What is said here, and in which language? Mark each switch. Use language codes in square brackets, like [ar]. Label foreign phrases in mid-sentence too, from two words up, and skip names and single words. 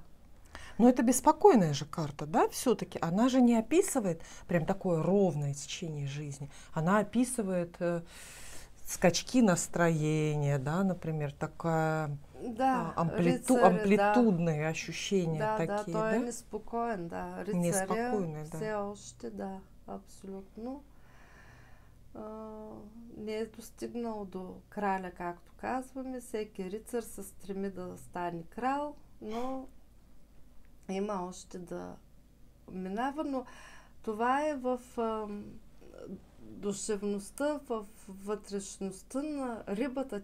[ru] Но это беспокойная же карта, да, все-таки. Она же не описывает прям такое ровное течение жизни. Она описывает скачки настроения, да, например, такая амплитудные ощущения такие, [bg] да? Той е неспокоен, да. Рицаря все още, да, абсолютно. Не е достигнал до краля, както казваме. Всеки рицар се стреми да стане крал, но има още да минава, но това е в душевността, в вътрешността на рибата.